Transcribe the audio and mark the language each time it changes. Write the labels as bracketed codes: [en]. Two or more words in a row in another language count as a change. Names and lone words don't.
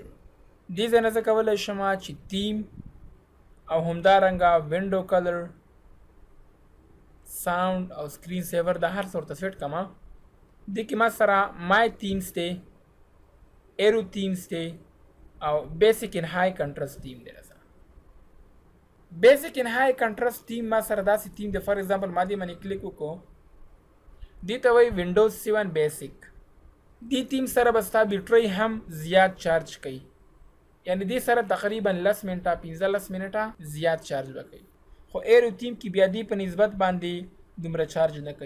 [ps] دې ځای نه زه کولی شم چې تیم او همدارنګه [en] window color, [ps] ساوند او [en] screen saver [ps] د هر څه ورته سیټ کړم. دې کې ما سره [en] my themes [ps] دی، [en] aero themes [ps] دی او [en] basic and high contrast theme [ps] دی. راسره [en] basic and high contrast theme [ps] ما سره داسې تیم دی. [en] for example [ps] ما دې باندې کلیک وکړو، دې ته وایي وینډوز 7 بیسک. دې تیم سره به ستا بیټرۍ هم زیات چارج کوي، یعنی دې سره تقریبا 10 منټه 15 منټه زیات چارج به کوي، خو [en] aero theme [ps] کې بیا دې په نسبت باندې دومره چارج نه کوي.